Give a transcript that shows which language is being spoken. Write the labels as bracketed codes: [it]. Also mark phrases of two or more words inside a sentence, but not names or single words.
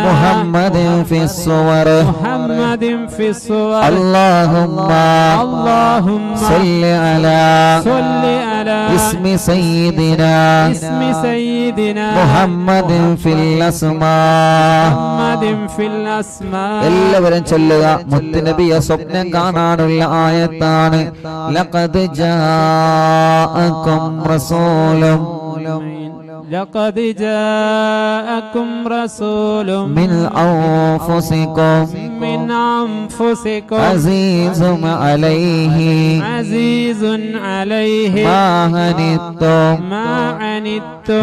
[ar] محمد في الصور محمد في الصور اللهم اللهم صل على صل على اسم سيدنا اسم سيدنا محمد في الأسماء محمد في الأسماء [ml] എല്ലാവരും ചൊല്ലുക മുത്തുനബിയെ സ്വപ്നം കാണാനുള്ള ആയത്താണ് [ar] لقد جاءكم رسول لقد جاءكم رسول من أنفسكم من أنفسكم عزيز عليه عزيز عليه ما عنتم ما عنتم